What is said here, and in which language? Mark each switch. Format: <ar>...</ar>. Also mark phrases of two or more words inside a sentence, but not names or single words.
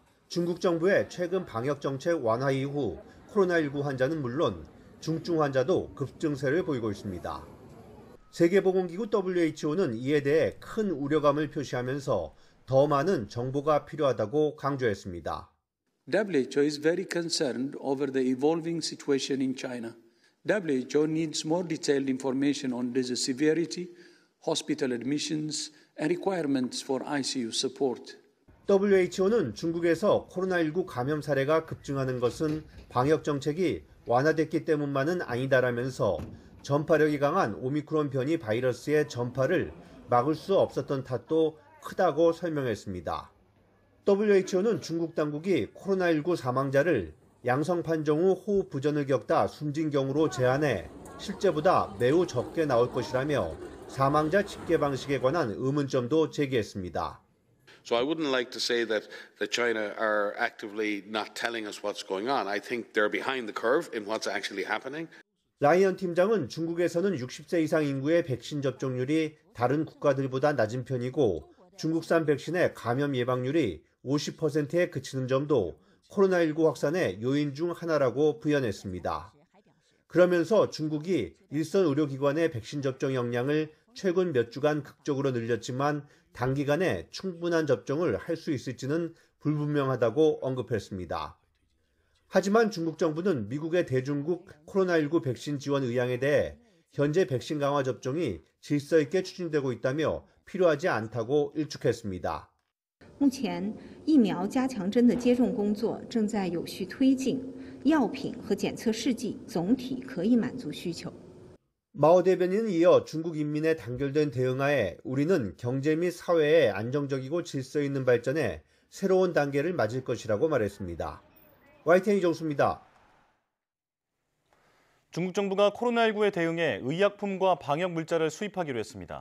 <ko>중국 정부의 최근 방역 정책 완화 이후 코로나19 환자는 물론 중증 환자도 급증세를 보이고 있습니다. 세계보건기구 WHO는 이에 대해 큰 우려감을 표시하면서 더 많은 정보가 필요하다고 강조했습니다.</ko> <en>WHO is very concerned over the evolving situation in China. WHO needs more detailed information on disease severity, hospital admissions, and requirements for ICU support.</en> <ko>WHO는 중국에서 코로나19 감염 사례가 급증하는 것은 방역 정책이 완화됐기 때문만은 아니다라면서 전파력이 강한 오미크론 변이 바이러스의 전파를 막을 수 없었던 탓도 크다고 설명했습니다. WHO는 중국 당국이 코로나19 사망자를 양성 판정 후 호흡 부전을 겪다 숨진 경우로 제한해 실제보다 매우 적게 나올 것이라며 사망자 집계 방식에 관한 의문점도 제기했습니다.</ko> <en>So I wouldn't like to say that China are actively not telling us what's going on. I think they're behind the curve in what's actually happening.</en> <ko>라이언 팀장은 중국에서는 60세 이상 인구의 백신 접종률이 다른 국가들보다 낮은 편이고 중국산 백신의 감염 예방률이 50%에 그치는 점도 코로나19 확산의 요인 중 하나라고 부연했습니다. 그러면서 중국이 일선 의료기관의 백신 접종 역량을 최근 몇 주간 극적으로 늘렸지만 단기간에 충분한 접종을 할 수 있을지는 불분명하다고 언급했습니다. 하지만 중국 정부는 미국의 대중국 코로나19 백신 지원 의향에 대해 현재 백신 강화 접종이 질서 있게 추진되고 있다며 필요하지 않다고 일축했습니다.</ko> <zh>目前疫苗加强针的接种工作正在有序推进，药品和检测试剂总体可以满足需求。</zh> <ko>마오 대변인은 이어 중국 인민의 단결된 대응하에 우리는 경제 및 사회의 안정적이고 질서 있는 발전에 새로운 단계를 맞을 것이라고 말했습니다. YTN 이정수입니다. 중국 정부가 코로나19에 대응해 의약품과 방역 물자를 수입하기로 했습니다.</ko>